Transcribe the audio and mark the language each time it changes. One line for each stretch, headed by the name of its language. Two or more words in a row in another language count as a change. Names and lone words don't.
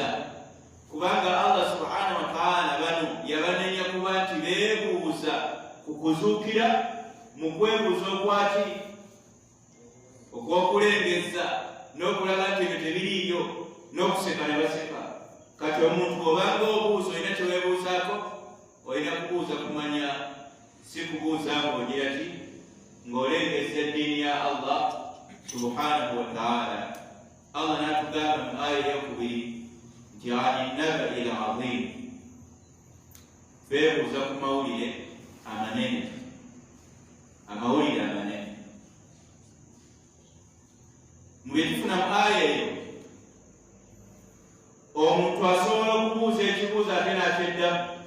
Ganda: Kubanga
Arabic: Allah subhanahu wa ta'ala
Ganda: bano yabanenya kuba nti beebuuza ku kuzuukira, mu kwebuuza okwaki okw'okulengeza n'okulaga nti ebyo tebiriiyo, n'okuseka ne baseka. Kati omuntu obanga obuuza olina kyeweebuuzaako, olina kubuuza kumanya, si kubuuza ng'ogira ki ng'olengeza eddiini ya
Arabic: Allah subhanahu wa ta'ala.
Ganda: Allah n'atugamba mu aya eyokubiri nti
Arabic: ani nabai al-azim,
Ganda: beebuuza ku mawulire amanene, amawulire amanene. Mu bye tufuna mu aya eyo, omuntu asobola okubuuza ekibuuzo ate n'akyeddamu.